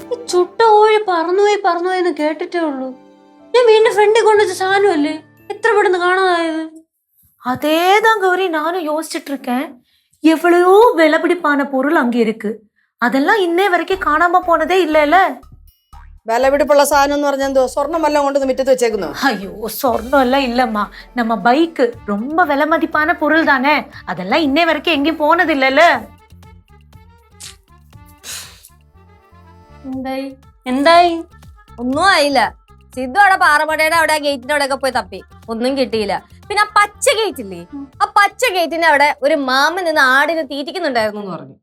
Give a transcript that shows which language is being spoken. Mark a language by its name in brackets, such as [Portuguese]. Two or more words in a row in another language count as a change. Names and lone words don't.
[Malayalam] ചുട്ട കോഴി പറന്നുപോയി കേട്ടിട്ടേ ഉള്ളൂ. ഞാൻ വീണ്ടും ഫ്രണ്ടിൽ കൊണ്ടുവച്ച സാധനമല്ലേ, എത്ര പെട്ടെന്ന് കാണാതായത്. [Tamil] அதேதான் கௌரி, நானும் யோசிச்சுட்டு இருக்கேன். எவ்வளவோ விலைபிடிப்பான பொருள் அங்க இருக்கு, அதெல்லாம் இன்னே வரைக்கும் காணாம போனதே இல்லைல்ல. [Malayalam] വിലപിടിപ്പുള്ള സാധനം എന്ന് പറഞ്ഞാൽ എന്തോ സ്വർണ്ണം വല്ലതും കൊണ്ട് മുറ്റത്ത് വെച്ചേക്കുന്നു? [Tamil] ஐயோ சொர்ணம் எல்லாம் இல்லம்மா, நம்ம பைக்கு ரொம்ப விலை மதிப்பான பொருள் தானே, அதெல்லாம் இன்னே வரைக்கும் எங்கேயும் போனது இல்லைல்ல. [Malayalam] എന്തായി? ഒന്നും ആയില്ല. സിദ്ധു അവിടെ പാറമടയുടെ അവിടെ ഗേറ്റിന്റെ അവിടെ ഒക്കെ പോയി തപ്പി, ഒന്നും കിട്ടിയില്ല. പിന്നെ ആ പച്ച ഗേറ്റ് ഇല്ലേ, ആ പച്ച ഗേറ്റിന്റെ അവിടെ ഒരു മാമൻ നിന്ന് ആടിനെ തീറ്റിക്കുന്നുണ്ടായിരുന്നു എന്ന് പറഞ്ഞു.